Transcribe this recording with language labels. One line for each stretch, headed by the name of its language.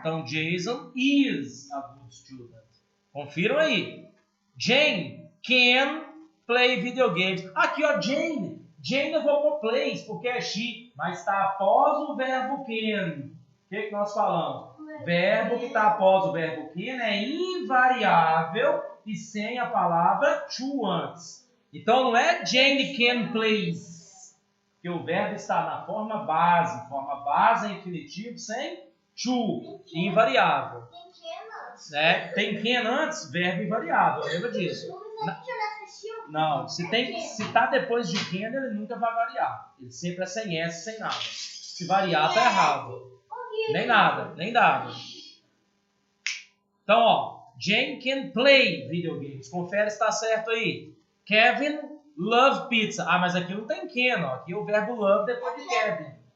Portuguese: Então,
English: Jason is a good student.
Portuguese: Confiram aí.
English: Jane can play video games.
Portuguese: Aqui, ó, Jane. Jane eu vou pôr plays, porque é she, mas está após o verbo can. O que nós falamos? Verbo que está após o verbo can é invariável e sem a palavra to antes. Então não é
English: Jane can plays,
Portuguese: porque o verbo está na forma base. Forma base é infinitivo sem to, invariável. Né? Tem can antes, verbo invariável, lembra disso? Não, se está depois de can, ele nunca vai variar. Ele sempre é sem S, sem nada. Se variar, está errado. Nem nada, nem dado. Então, ó,
English: Jane can play video games.
Portuguese: Confere se está certo aí.
English: Kevin love pizza.
Portuguese: Ah, mas aqui não tem can, ó. Aqui é o verbo love depois de Kevin.